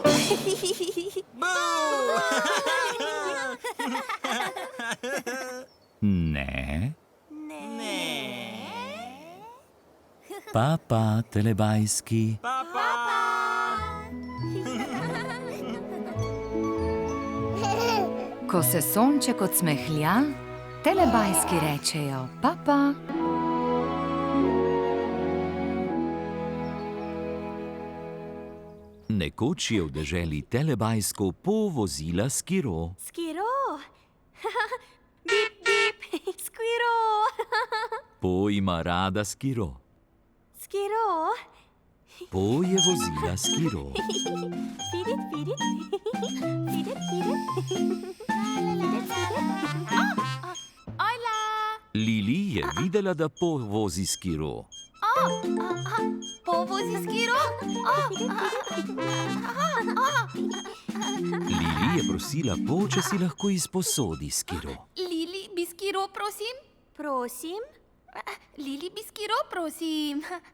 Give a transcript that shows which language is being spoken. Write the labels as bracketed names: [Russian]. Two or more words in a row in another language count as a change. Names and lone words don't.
[Slovenian] Ne. Papa, telebajski. Ko se sonček odsmehlja, telebajski rečejo papa. Nekoč je v deželi telebajsko povozila skiro. Skiro. Bip, bip. Skiro. Po ima rada skiro. Skiro. Po je vozila skiro. [English] Feed it, feed it. Feed it, feed it. Feed it, feed it. [Slovenian] Hola! Lili je videla, da Po vozi skiro. Po vozi skiro? Lili je prosila Po, če si lahko izposodi skiro. Lili, bi skiro, prosim? Prosim? Lili, bi skiro, prosim.